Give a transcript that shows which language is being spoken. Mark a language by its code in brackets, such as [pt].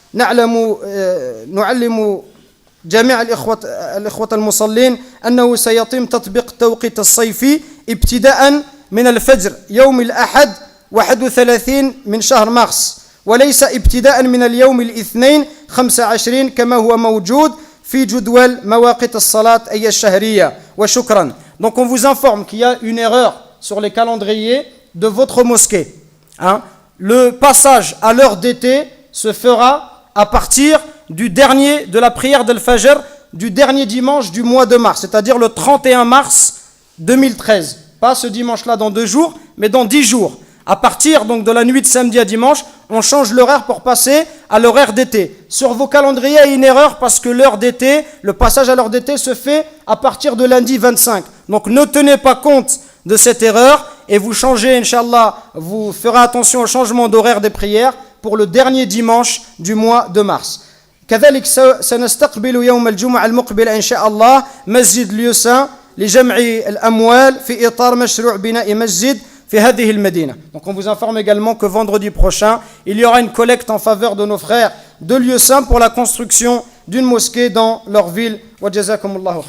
[ar] نعلم جميع الإخوة المصلين أنه سيتم تطبيق التوقيت الصيفي ابتداء من الفجر يوم الأحد 31 من شهر مارس وليس ابتداء من اليوم الاثنين 25 كما هو موجود في جدول مواقيت الصلاة أي الشهرية وشكرا. [fr] Donc on vous informe qu'il y a une erreur sur les calendriers de votre mosquée. Le passage à l'heure d'été se fera à partir de la prière d'Al-Fajr du dernier dimanche du mois de mars, c'est-à-dire le 31 mars 2013. Pas ce dimanche-là dans 2 jours, mais dans 10 jours. À partir donc de la nuit de samedi à dimanche, on change l'horaire pour passer à l'horaire d'été. Sur vos calendriers, il y a une erreur parce que l'heure d'été, le passage à l'heure d'été se fait à partir de lundi 25. Donc ne tenez pas compte de cette erreur et vous changez, Inch'Allah, vous ferez attention au changement d'horaire des prières pour le dernier dimanche du mois de mars. [ar] كذلك سنستقبل يوم الجمعة المقبل إن شاء الله مسجد ليوسان لجمع الأموال في إطار مشروع بناء مسجد في هذه المدينة. [fr] Donc on vous informe également que vendredi prochain, il y aura une collecte en faveur de nos frères de Lieusaint pour la construction d'une mosquée dans leur ville. [ar] وجزاكم الله خيرا.